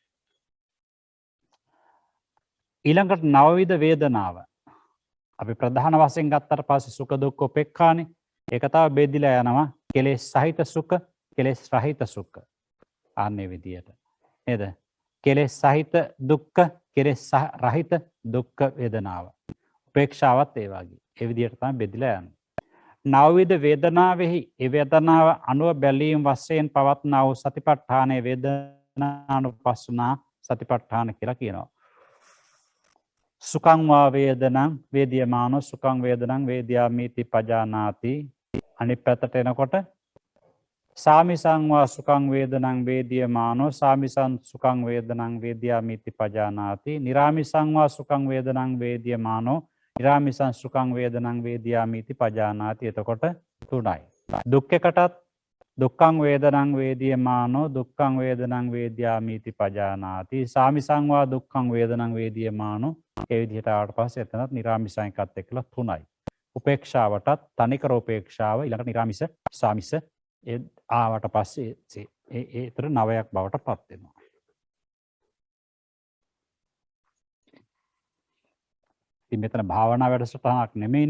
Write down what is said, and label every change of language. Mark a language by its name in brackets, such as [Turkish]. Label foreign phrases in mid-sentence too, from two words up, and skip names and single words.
[Sinhala] ඊළඟට නවවිධ වේදනාව අපි ප්‍රධාන වශයෙන් ගත්තට පස්සේ සුඛ දුක්ඛ උපේක්ඛානේ ඒක තව බෙදිලා යනවා කෙලෙස් සහිත සුඛ කෙලෙස් රහිත සුඛ ආන්නේ විදියට නේද කෙලෙස් සහිත දුක්ඛ කෙලෙස් රහිත දුක්ඛ වේදනාව උපේක්ෂාවත් ඒ වගේ ඒ විදියට තමයි බෙදිලා යන්නේ. නවවිධ වේදනාවෙහි ඒ වේදනාව අනුව බැලීම් වශයෙන් පවත්නා වූ සතිපට්ඨානයේ වේදනානුපස්සනා සතිපට්ඨාන කියලා කියනවා. [Pali] සුඛං වා වේදනං වේදියමානෝ සුඛං වේදනං වේදියාමිති පජානාති [Sinhala] අනිත් පැත්තට එනකොට [Pali] සාමිසං වා සුඛං වේදනං වේදියමානෝ සාමිසං සුඛං වේදනං වේදියාමිති පජානාති නිරාමිසං වා සුඛං වේදනං වේදියමානෝ නිරාමිසං සුඛං වේදනං වේදියාමිති පජානාති. [Sinhala] එතකොට තුනයි. [Pali] දුක්ඛකටත් දුක්ඛං වේදනං වේදියමානෝ දුක්ඛං වේදනං වේදියාමිති පජානාති. සාමිසං වා දුක්ඛං වේදනං වේදියමානෝ [Sinhala] ඒ විදිහට ආවට පස්සේ එතනත් නිරාමිසං එකත් එක්කලා තුනයි. උපේක්ෂාවටත් තනිකර උපේක්ෂාව ඊළඟ නිරාමිස සාමිස ඒ ආවට පස්සේ ඒතර නවයක් බවට පත් වෙනවා. ඉතින් මෙතන භාවනා වැඩසටහනක් නෙමෙයිනේ.